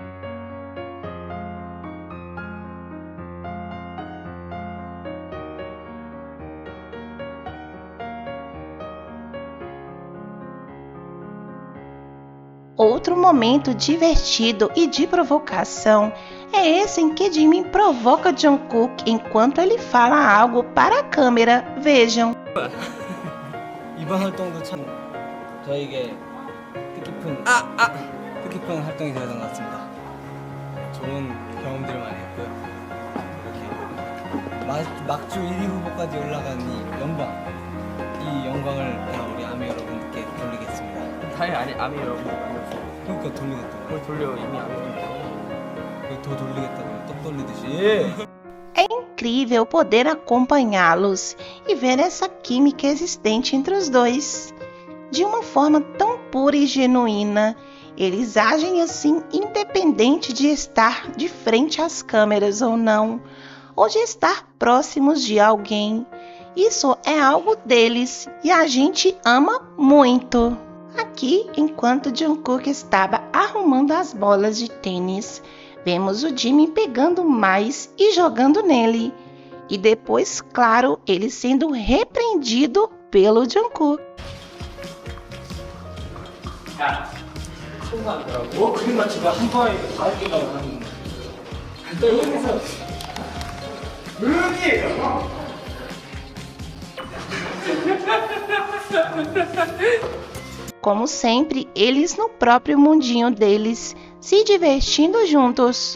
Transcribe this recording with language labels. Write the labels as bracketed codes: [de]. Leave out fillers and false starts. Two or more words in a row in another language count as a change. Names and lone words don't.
[pt] Outro momento divertido e de provocação é esse em que Jimin provoca Jungkook enquanto ele fala algo para a câmera. Vejam. [ko] 이번 활동도 참 저에게 뜻깊은 활동이 되었던 것 같습니다. 좋은 경험들을 많이 했고요. 이렇게 막주 1위 후보까지 올라간 이 영광을 다 우리 아미 여러분께 돌리겠습니다. 당연히 아니 아미 여러분 그러니까 돌리겠다고요. 그걸 돌려 이미 아미 여러분. 더 돌리겠다고요. 떡 돌리듯이. [pt] É incrível poder acompanhá-los e ver essa química existente entre os dois. De uma forma tão pura e genuína, eles agem assim independente de estar de frente às câmeras ou não, ou de estar próximos de alguém. Isso é algo deles e a gente ama muito. Aqui, enquanto Jungkook estava arrumando as bolas de tênis, Vemos o Jimin pegando mais e jogando nele. E depois, claro, ele sendo repreendido pelo Jungkook. [ko] 그림 맞추고 한 번에 다 깨가고 하는 거. 여기서 [pt] Como sempre, eles no próprio mundinho deles, se divertindo juntos.